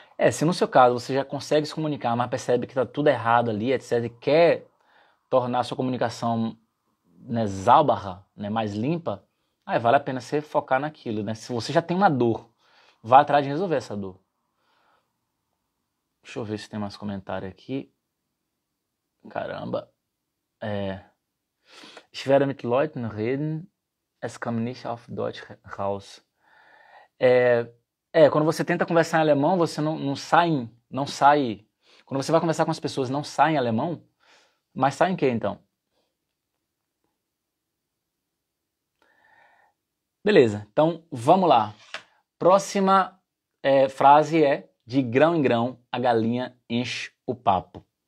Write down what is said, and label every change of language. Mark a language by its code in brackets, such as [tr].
[pt] Se no seu caso você já consegue se comunicar, mas percebe que está tudo errado ali, etc., e quer tornar a sua comunicação, né, sauber, né, mais limpa, aí vale a pena você focar naquilo, né? Se você já tem uma dor, vá atrás de resolver essa dor. Deixa eu ver se tem mais comentário aqui. Caramba. [de] Ich werde mit Leuten reden, es kommt nicht auf Deutsch raus. [pt] Quando você tenta conversar em alemão, você não sai. Quando você vai conversar com as pessoas, não sai em alemão, mas sai em quê então? Beleza, então vamos lá. Próxima frase é: de grão em grão a galinha enche o papo.